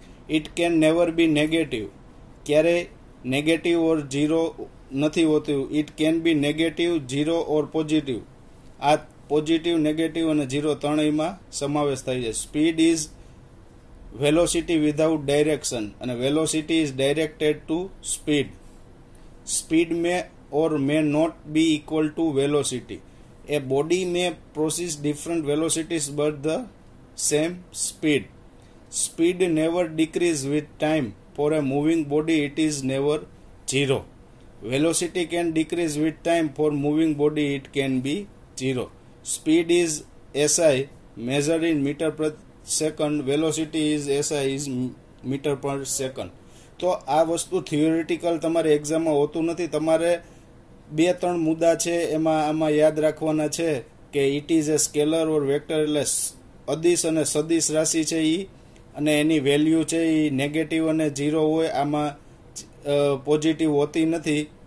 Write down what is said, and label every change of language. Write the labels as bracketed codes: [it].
[en] It can never be negative. [gu] ક્યારેય negative ઓર zero નથી હોતું. [en] It can be negative, zero or positive. [gu] આ positive, negative અને zero ત્રણેયમાં સમાવેશ થાય છે. [en] Speed is velocity without direction અને velocity is directed to speed. Speed may or may not be equal to velocity. A body may possess different velocities but the same speed. Speed never decreases with time. For a moving body it is never zero. Velocity can decrease with time. For moving body it can be zero. Speed is SI measured in meter per second. Velocity is SI is meter per second. [gu] તો આ વસ્તુ theoretical તમારે એક્ઝામમાં હોતું નથી. તમારે 2-3 મુદ્દા છે એમાં આમાં યાદ રાખવાના છે કે [en] it is a scalar or vector, [gu] એટલે અદિશ અને સદિશ રાશિ છે એ, અને એની વેલ્યુ છે એ નેગેટિવ અને ઝીરો હોય, આમાં પોઝિટિવ હોતી નથી.